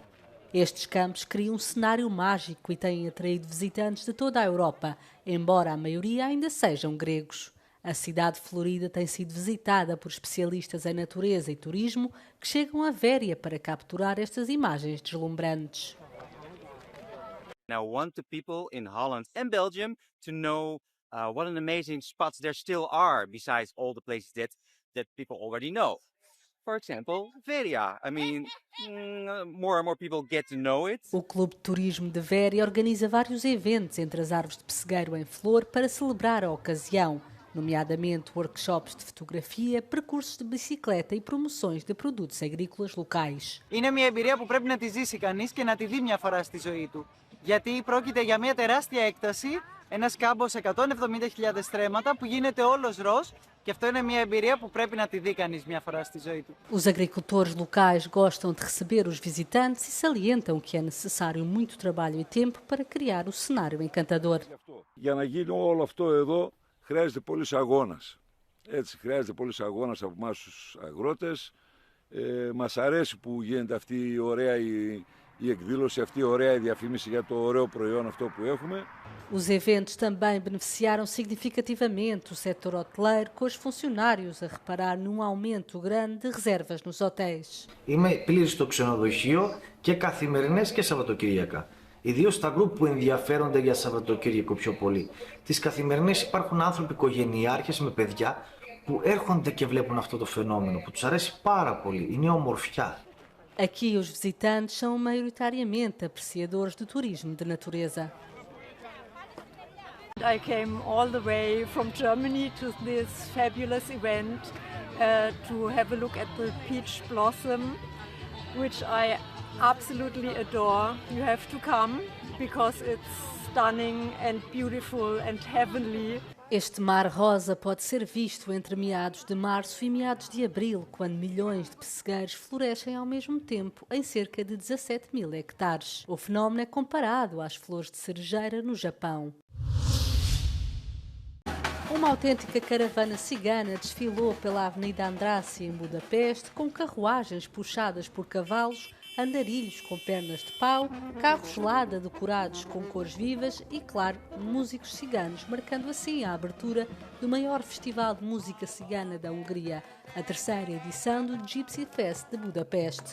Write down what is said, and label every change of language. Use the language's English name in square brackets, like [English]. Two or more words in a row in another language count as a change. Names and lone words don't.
[Portuguese] Estes campos criam um cenário mágico e têm atraído visitantes de toda a Europa, embora a maioria ainda sejam gregos. A cidade florida tem sido visitada por especialistas em natureza e turismo que chegam a Véria para capturar estas imagens deslumbrantes. [English] I want the people in Holland and Belgium to know what an amazing spots there still are besides all the places that people already know. For example, Veria. I mean, more and more people get to know it. [Portuguese] O Clube de Turismo de Véria organiza vários eventos entre as árvores de pessegueiro em flor para celebrar a ocasião, nomeadamente workshops de fotografia, percursos de bicicleta e promoções de produtos agrícolas locais. [Greek] Είναι μια εμπειρία που πρέπει να τη ζήσει κανείς και να τη δει μια φορά στη ζωή του. Γιατί πρόκειται για μια τεράστια έκταση, ένας κάμπος 170.000 στρέμματα που γίνεται όλος ροζ και αυτό είναι μια εμπειρία που πρέπει να τη δει κανείς μια φορά στη ζωή του. [Portuguese] Os agricultores locais gostam de receber os visitantes e salientam que é necessário muito trabalho e tempo para criar o cenário encantador. [Greek] Για να γίνει όλο αυτό εδώ χρειάζεται πολύς αγώνας. Έτσι, χρειάζεται πολλής αγώνας από εμάς τους αγρότες. Μας αρέσει που γίνεται αυτή η ωραία η εκδήλωση, αυτή η ωραία διαφήμιση για το ωραίο προϊόν αυτό που έχουμε. [Portuguese] Os eventos também beneficiaram significativamente o setor hoteleiro, com os funcionários a reparar num aumento grande de reservas nos hotéis. [Greek] Είμαι πλήρης στο ξενοδοχείο και καθημερινές και Σαββατοκυριακά. Ιδίως στα γκρουπ που ενδιαφέρονται για Σαββατοκύριακο πιο πολύ. Τις καθημερινές υπάρχουν άνθρωποι οικογενειάρχες με παιδιά που έρχονται και βλέπουν αυτό το φαινόμενο, που τους αρέσει πάρα πολύ. Είναι ομορφιά. [Portuguese] Aqui os visitantes são maioritariamente apreciadores do turismo de natureza. [English] I came all the way from Germany to this fabulous event to have a look at the peach blossom, which I absolutely adore. You have to come because it's stunning and beautiful and heavenly. [Portuguese] Este mar rosa pode ser visto entre meados de março e meados de abril, quando milhões de pessegueiros florescem ao mesmo tempo em cerca de 17.000 hectares. O fenómeno é comparado às flores de cerejeira no Japão. Uma autêntica caravana cigana desfilou pela Avenida Andrássy, em Budapeste, com carruagens puxadas por cavalos, andarilhos com pernas de pau, carros Lada decorados com cores vivas e, claro, músicos ciganos, marcando assim a abertura do maior festival de música cigana da Hungria, a terceira edição do Gypsy Fest de Budapeste.